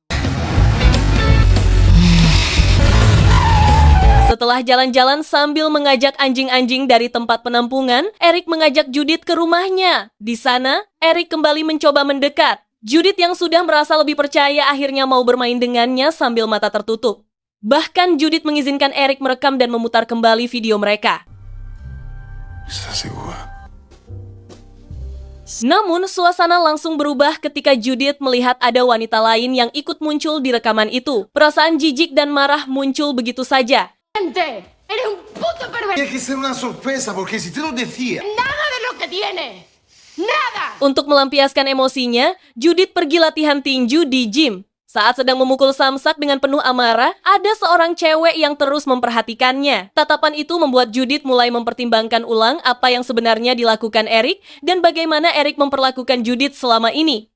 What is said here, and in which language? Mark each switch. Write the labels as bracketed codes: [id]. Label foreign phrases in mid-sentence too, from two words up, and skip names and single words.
[id] Setelah jalan-jalan sambil mengajak anjing-anjing dari tempat penampungan, Eric mengajak Judith ke rumahnya. Di sana, Eric kembali mencoba mendekat. Judith yang sudah merasa lebih percaya akhirnya mau bermain dengannya sambil mata tertutup. Bahkan Judith mengizinkan Eric merekam dan memutar kembali video mereka. [es] ¿Estás segura? [id] Namun, suasana langsung berubah ketika Judith melihat ada wanita lain yang ikut muncul di rekaman itu. Perasaan jijik dan marah muncul begitu saja. [es] ¡Gente! ¡Eres un puto pervertido! Tiene que ser una sorpresa, porque si te lo decía... ¡Nada de lo que tienes! ¡Nada! [id] Untuk melampiaskan emosinya, Judith pergi latihan tinju di gym. Saat sedang memukul samsak dengan penuh amarah, ada seorang cewek yang terus memperhatikannya. Tatapan itu membuat Judith mulai mempertimbangkan ulang apa yang sebenarnya dilakukan Eric dan bagaimana Eric memperlakukan Judith selama ini.